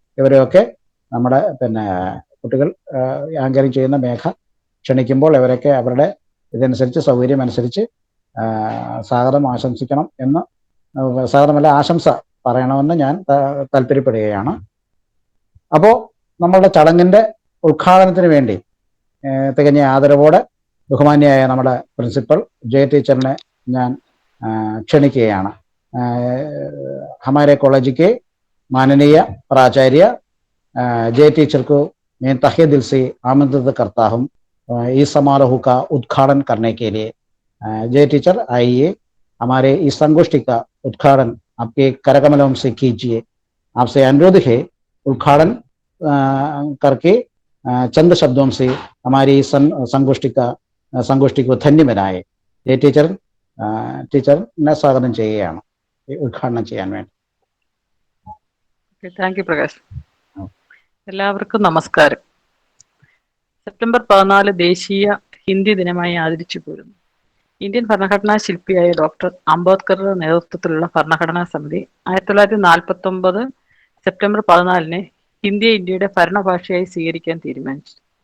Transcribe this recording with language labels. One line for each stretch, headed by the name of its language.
Malayalam: ഇവരെയൊക്കെ നമ്മുടെ കുട്ടികൾ ആങ്കറിങ് ചെയ്യുന്ന മേഘ ക്ഷണിക്കുമ്പോൾ ഇവരൊക്കെ അവരുടെ ഇതനുസരിച്ച് സൗകര്യം അനുസരിച്ച് സ്വാഗതം ആശംസിക്കണം എന്ന്, സ്വാഗതമല്ല ആശംസ പറയണമെന്ന് ഞാൻ താല്പര്യപ്പെടുകയാണ്. അപ്പോൾ നമ്മളുടെ ചടങ്ങിൻ്റെ ഉദ്ഘാടനത്തിന് വേണ്ടി തികഞ്ഞ ആദരവോടെ ബഹുമാന്യായ നമ്മുടെ പ്രിൻസിപ്പൽ ജയ ടീച്ചറിനെ ഞാൻ क्षणिकेयाना
Hindi: हमारे कॉलेज के माननीय प्राचार्य जय टीचर को मैं तहे दिल से आमंत्रित करता हूँ इस समारोह का उद्घाटन करने के लिए। जय टीचर आइए, हमारे इस संगोष्ठी का उद्घाटन आपके करकमलों से कीजिए। आपसे अनुरोध है उद्घाटन करके चंद शब्दों से हमारी संगोष्ठी को धन्य बनाए।
Malayalam: जय टीचर ടീച്ചറിനെ സ്വാഗതം ചെയ്യുകയാണ് ഉദ്ഘാടനം ചെയ്യാൻ വേണ്ടി. Thank you Prakash. എല്ലാവർക്കും നമസ്കാരം. സെപ്റ്റംബർ 14 ദേശീയ ഹിന്ദി ദിനമായി ആചരിച്ചു പോരുന്നു. ഇന്ത്യൻ ഭരണഘടനാ ശില്പിയായ ഡോക്ടർ അംബേദ്കറുടെ നേതൃത്വത്തിലുള്ള ഭരണഘടനാ സമിതി 1949 സെപ്റ്റംബർ 14 ഹിന്ദിയെ ഇന്ത്യയുടെ ഭരണഭാഷയായി സ്വീകരിക്കാൻ തീരുമാനിച്ചു.